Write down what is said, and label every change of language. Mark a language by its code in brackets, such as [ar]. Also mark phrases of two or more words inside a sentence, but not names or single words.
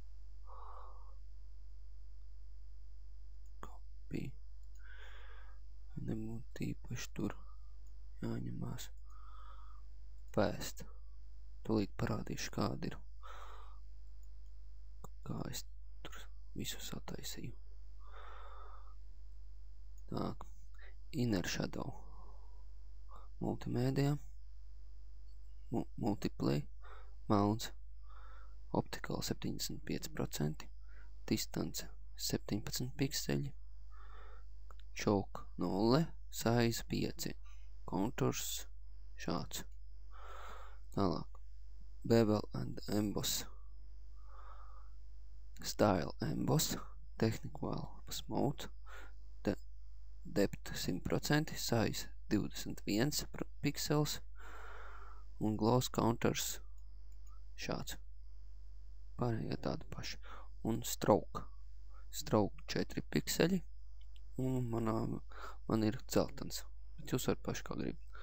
[en] Copy. [lv] Nebūtu īpaši tur jāņemās. Pēst. Tūlīt parādīšu, kāda ir. Kā es tur visu sataisīju. Так, [en] Inner Shadow, Multimedia, Multiply, Mounts, Optical 75%, [lv] Distance 17 pikseli, [en] Choke 0, Size 5, [lv] Contours šāds. Tālāk, [en] Bevel and Emboss, Style Emboss, Technical Smooth, Depth 100%, Size 21 [lv] piksels un [en] Gloss Counters [lv] šāds. Pārējie tādi paši. Un Stroke. Stroke 4 pikseli un man ir dzeltens. Bet jūs varat paši kā gribat.